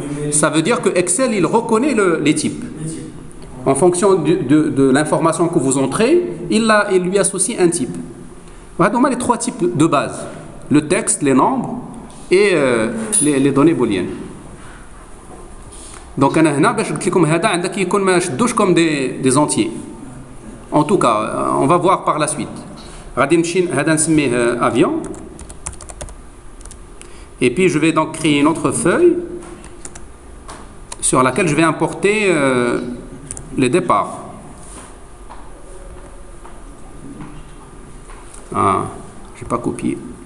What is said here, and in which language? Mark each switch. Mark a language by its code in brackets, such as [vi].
[fr] Ça veut dire que Excel il reconnaît les types. En fonction de l'information que vous entrez, il lui associe un type. Voilà donc les trois types de base: le texte, les nombres et les données booléennes. [ar] Donc هنا باش قلت لكم هذا عندك يكون ما شدوش [fr] comme des entiers. En tout cas, on va voir par la suite. [ar] غادي نمشي هذا نسميه avion. [fr] Et puis je vais donc créer une autre feuille sur laquelle je vais importer les départs. Je n'ai pas copié.